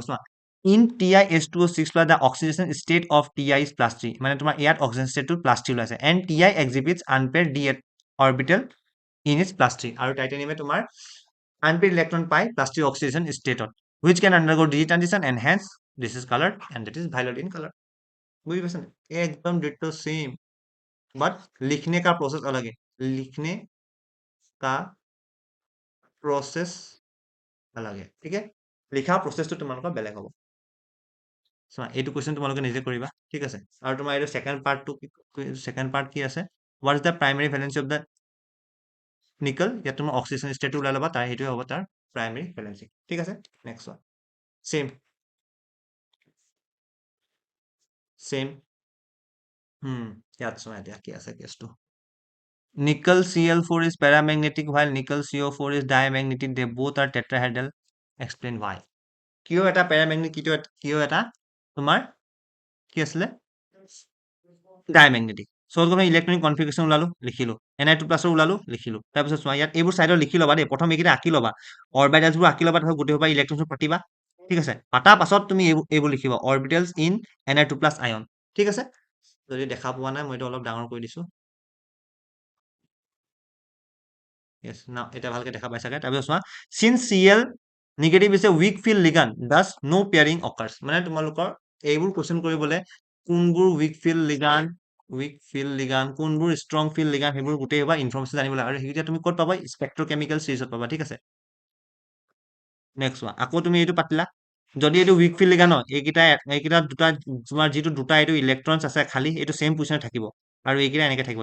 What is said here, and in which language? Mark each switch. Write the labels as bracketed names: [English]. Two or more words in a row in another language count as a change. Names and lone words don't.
[English] চোৱা in TiH2O6 the oxidation state of Ti is +3, [Assamese] মানে তোমাৰ ইয়াত অক্সিজেন ষ্টেটটো +3 ওলাইছে, [English] and Ti exhibits unpaired d orbital in is +3, [Assamese] আৰু টাইটেনিয়ামে তোমাৰ আনপেয়াৰ ইলেক্ট্ৰন পায় +3 অক্সিডেশ্যন ষ্টেটত, [English] which can undergo d-d transition and hence this is coloured and that is violet in colour. [Assamese] বুঝি পাইছা না? [Hindi] एकदम [English] ditto same, [Hindi] बट लिखने का प्रोसेस अलग है। लिखने का प्रोसेस अलग है, ठीक है? [Assamese] লিখা প্ৰচেছটো তোমালোকৰ বেলেগ হ'ব। চোৱা এইটো কুৱেশ্যন তোমালোকে নিজে কৰিবা, ঠিক আছে? আৰু তোমাৰ এইটো ছেকেণ্ড পাৰ্ট কি আছে? [English] What is the primary valency of the nickel? [Assamese] ইয়াত তোমাৰ অক্সিজেন ষ্টেটটো ওলাই ল'বা, তাৰ সেইটোৱে হ'ব তাৰ [English] primary valency, [Assamese] ঠিক আছে? নেক্সট চোৱা [English] same same [Assamese] ইয়াত চোৱা এতিয়া কি আছে কেছটো। [English] Nickel Cl4 is paramagnetic while nickel CO4 is diamagnetic. They both are tetrahedral. Explain why. [Assamese] কিয় এটা প্যাৰামেগনেটিক, কিয় এটা তোমাৰ কি আছিলে ডাইমেগনেটিক। সো তুমি [English] electronic configuration [Assamese] ওলালো লিখিলো, Ni2+ ওলালো লিখিলো। তাৰপিছত চোৱা ইয়াত এইবোৰ চাইডত লিখি ল'বা দেই, প্ৰথম এইকেইটা আঁকি ল'বা, অৰবিটেলছবোৰ আঁকি ল'বা, তাৰপিছত গোটেই সোপা ইলেক্ট্ৰনবোৰ পাতিবা, ঠিক আছে? পাতাৰ পাছত তুমি এইবোৰ লিখিবা, [English] orbitals in Ni2+ ion, [Assamese] ঠিক আছে? যদি দেখা পোৱা নাই মই এইটো অলপ ডাঙৰ কৰি দিছো। [English] Yes, now [Assamese] এটা ভালকে দেখা পাই চাগে। তাৰপিছত চোৱা [English] since Cl negative is a weak field ligand thus no pairing occurs, [Assamese] মানে তোমালোকৰ এইবোৰ কোৱেশ্চন কৰিবলৈ কোনবোৰ [English] weak field ligand [Assamese] কোনবোৰ [English] strong field ligand [Assamese] সেইবোৰ গোটেই বা ইনফৰমেশ্যন জানিব লাগে, আৰু সেইকেইটা তুমি ক'ত পাবা? স্পেক্ট্ৰকেমিকেল চিৰিজত পাবা, ঠিক আছে? নেক্সট চোৱা আকৌ তুমি এইটো পাতিলা, যদি এইটো [English] weak field ligand [Assamese] হয়, এইকেইটা দুটা তোমাৰ যিটো দুটা এইটো ইলেক্ট্ৰনছ আছে খালি, এইটো সেম পজিশ্যনত থাকিব, আৰু এইকেইটা এনেকে থাকিব।